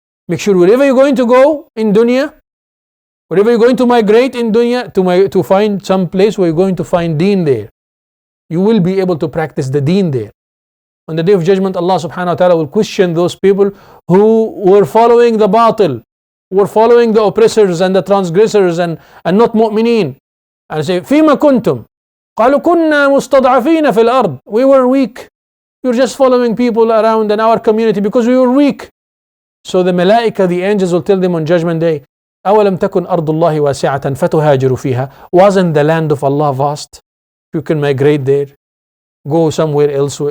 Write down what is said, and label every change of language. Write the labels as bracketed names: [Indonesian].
[English] Make sure wherever you're going to go in dunya, wherever you're going to migrate in dunya, to find some place where you're going to find deen there. You will be able to practice the deen there. On the day of judgment, Allah subhanahu wa ta'ala will question those people who were following the batil, were following the oppressors and the transgressors and not mu'mineen. And say, [Arabic] فِيمَ كُنْتُمْ قَالُوا كُنَّا مُسْتَضْعَفِينَ فِي الْأَرْضِ. [English] We were weak. We were just following people around in our community because we were weak. So the malaika, the angels will tell them on judgment day, [Arabic] أَوَلَمْ تَكُنْ أَرْضُ اللَّهِ وَاسِعَةً فَتُهَاجِرُوا فِيهَا. [English] Wasn't the land of Allah vast? You can migrate there. Go somewhere else.